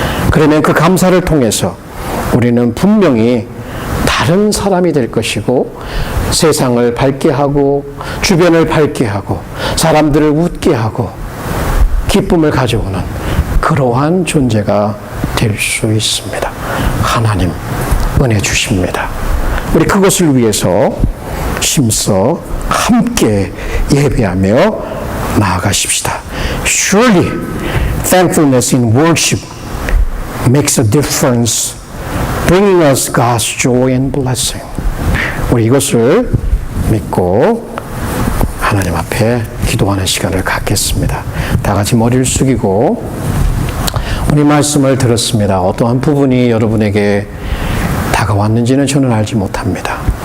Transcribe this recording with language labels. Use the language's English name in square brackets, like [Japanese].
[Korean] 그러면 그 감사를 통해서 우리는 분명히 다른 사람이 될 것이고, 세상을 밝게 하고 주변을 밝게 하고 사람들을 웃게 하고 기쁨을 가져오는 그러한 존재가 될 수 있습니다. 하나님 은혜 주십니다. 우리 그것을 위해서 힘써 함께 예배하며 나아가십시다. [English] Surely thankfulness in worship makes a difference, bringing us God's joy and blessing. [Korean] 우리 이것을 믿고 하나님 앞에 기도하는 시간을 갖겠습니다. 다 같이 머리를 숙이고, 우리 말씀을 들었습니다. 어떠한 부분이 여러분에게 다가왔는지는 저는 알지 못합니다.